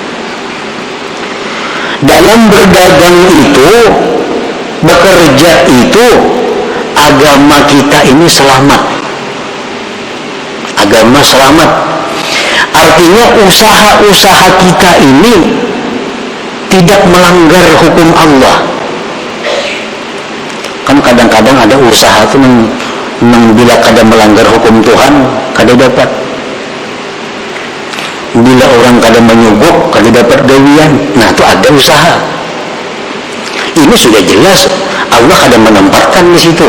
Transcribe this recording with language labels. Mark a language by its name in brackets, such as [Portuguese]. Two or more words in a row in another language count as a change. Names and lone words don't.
[Indonesian] Dalam berdagang itu, bekerja itu, agama kita ini selamat. Agama selamat artinya usaha-usaha kita ini tidak melanggar hukum Allah. [Banjar] Kan kadang-kadang ada usaha itu bila kada melanggar hukum Tuhan kada dapat. Bila orang kada menyogok kada dapat gawian. [Indonesian] Nah, itu ada usaha. Ini sudah jelas Allah kada menempatkan di situ.